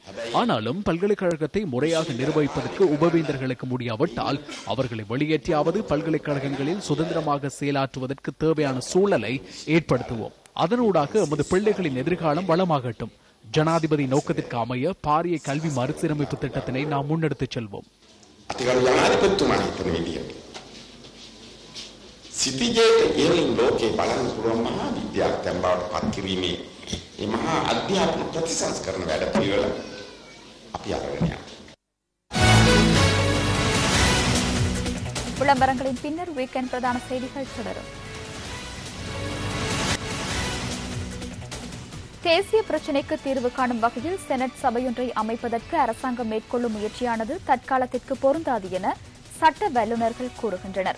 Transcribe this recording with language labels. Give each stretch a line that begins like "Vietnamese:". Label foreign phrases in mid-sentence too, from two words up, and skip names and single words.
Tamil: ஆனாலும் பல்கலைக்கழகத்தை முறையாக நிர்வகிப்பதற்கு உபவேந்தர்களுக்கு முடியாவிட்டால் அவர்களை வெளியேற்றியாவது பல்கலைக்கழகங்களில் சுதந்திரமாக செயலாற்றுவதற்கு தேவையான சூழலை ஏற்படுத்துவோம். அதனூடாக எமது பிள்ளைகளின் எதிர்காலம் வளமாகட்டும். ஜனாதிபதி நோக்கத்திற்கு அமைய பாரிய கல்வி மறுசீரமைப்பு திட்டத்தினை நாம் முன்னெடுத்துச் செல்வோம்.
Sinhala: සිටිජයට ඉහළින් ලෝකේ බලන්න පුළුවන් මහා විද්‍යාඥයන් බවට පත් කිරීමේ මේ මහා අධ්‍යාපන ප්‍රතිසංස්කරණ වැඩපිළිවෙල අපි අරගෙන යනවා.
Tamil: விளம்பரங்களின் பின்னர் வீக்கெண்ட் பிரதான செய்திகள் தொடரும். தேசிய பிரச்சினைக்கு தீர்வு காணும் வகையில் செனட் சபையொன்றை அமைப்பதற்கு அரசாங்கம் மேற்கொள்ளும் முயற்சியானது தற்காலத்திற்கு பொருந்தாது என சட்ட வல்லுநர்கள் கூறுகின்றனர்.